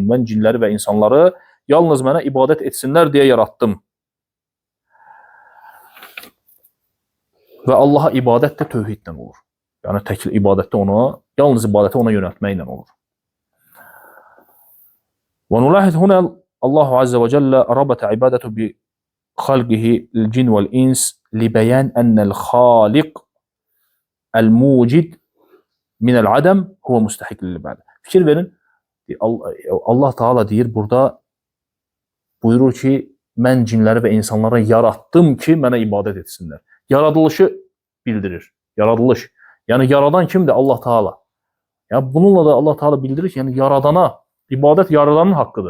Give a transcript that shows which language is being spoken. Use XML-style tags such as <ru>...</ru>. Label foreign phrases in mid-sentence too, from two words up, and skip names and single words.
<az>Mən cinləri və insanları yalnız mənə ibadət etsinlər deyə yaratdım. Və Allaha ibadət də tövhidlə olur. Yəni təkcə ibadətdə ona, yalnız ibadəti ona yönəltməklə olur.</az> <ar>ونلاحظ هنا الله عز وجل ربط العبادة بخلقه الجن والإنس لبيان أن الخالق الموجد من العدم هو مستحق للعبادة.</ar> <az>Fikir verin. Allah Taala deyir burada, buyurur ki, mən cinləri və insanları yaratdım ki, mənə ibadət etsinlər. Yaradılışı bildirir. Yaradılış. Yəni yaradan kimdir? Allah Taala. Yəni bununla da Allah Taala bildirir ki, yəni yaradana, ibadət yaradanın haqqıdır.</az>